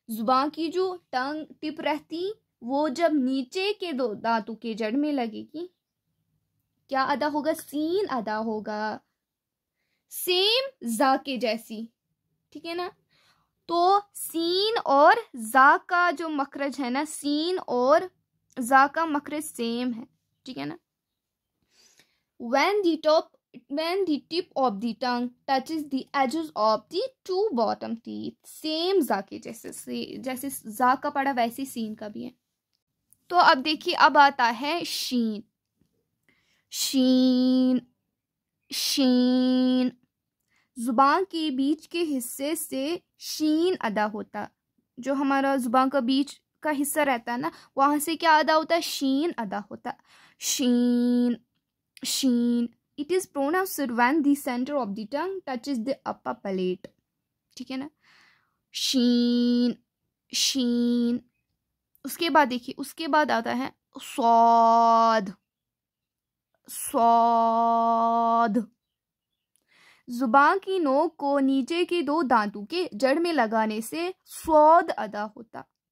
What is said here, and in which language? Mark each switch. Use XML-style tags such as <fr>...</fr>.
<hi>जुबान की जो टंग टिप रहती वो जब नीचे के दो दांतों के जड़ में लगेगी क्या अदा होगा? सीन अदा होगा। सेम जा के जैसी। ठीक है ना। तो सीन और जा का जो मखरज है ना, सीन और जा का मखरज सेम है। ठीक है ना।</hi> <en>when the tip of the tongue touches the edges of the two bottom teeth,</en> <hi>same जा के जैसे जा का पड़ा वैसे सीन का भी है। तो अब देखिए, अब आता है शीन, शीन, शीन। जुबान के बीच के हिस्से से शीन अदा होता। जो हमारा जुबान का बीच का हिस्सा रहता है ना, वहां से क्या अदा होता है? शीन अदा होता। शीन, शीन।</hi> <en>It is pronounced when the center of the tongue touches the upper palate.</en> <hi>ठीक है ना। शीन, शीन। उसके बाद देखिए, उसके बाद आता है स्वाद, स्वाद। जुबान की नोक को नीचे के दो दांतों के जड़ में लगाने से स्वाद अदा होता।</hi>